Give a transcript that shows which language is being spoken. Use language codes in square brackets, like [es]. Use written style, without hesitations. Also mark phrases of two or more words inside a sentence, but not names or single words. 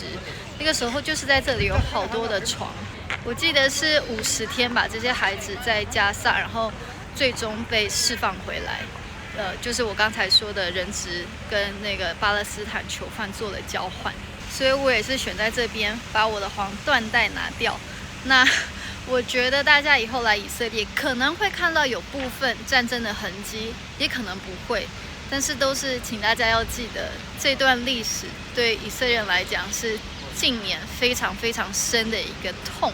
[zh] 那個時候就是在這裡有好多的床，我記得是50天吧，這些孩子在加薩，然後最終被釋放回來。就是我剛才說的人質跟那個巴勒斯坦囚犯做了交換，所以我也是選在這邊把我的黃緞帶拿掉。那我覺得大家以後來以色列可能會看到有部分戰爭的痕跡，也可能不會，但是都是請大家要記得，這段歷史對以色列人來講是近年非常非常深的一個痛。